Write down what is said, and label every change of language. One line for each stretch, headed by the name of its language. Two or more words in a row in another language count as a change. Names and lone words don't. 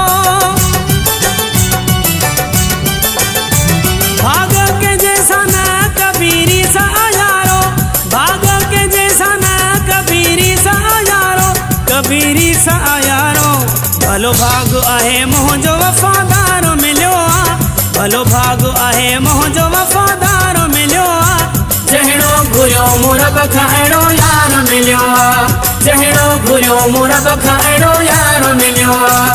Hindi: भाग के जैसा ना कबीरी सा यारो, भाग के जैसा ना कबीरी सा यारो, कबीरी सा यारो।
Sindhi: भलो भाग आहे मुंहिंजो वफ़ादार मिलियो आ, भलो भाग आहे मुंहिंजो वफ़ादार मिलियो आ। जहिड़ो घुरियो मुरब खां अहिड़ो यार मिलियो आ, जहिड़ो घुरियो मुरब खां अहिड़ो यार मिलियो आ।